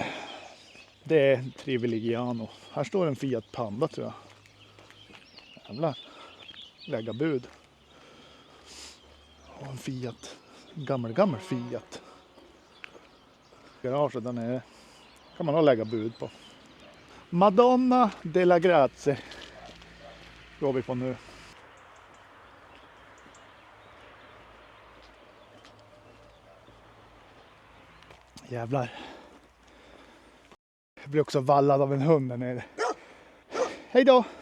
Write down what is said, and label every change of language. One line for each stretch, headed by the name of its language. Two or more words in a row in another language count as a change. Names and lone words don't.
Swedish: Det är Trivigliano. Här står en Fiat Panda tror jag. Jävlar. Lägga bud. Och en Fiat. Gammal Fiat. Garaget där nere. Kan man nog lägga bud på. Madonna della Grazie. Går vi på nu. Jävlar. Jag blir också vallad av en hund där nere. Hej då!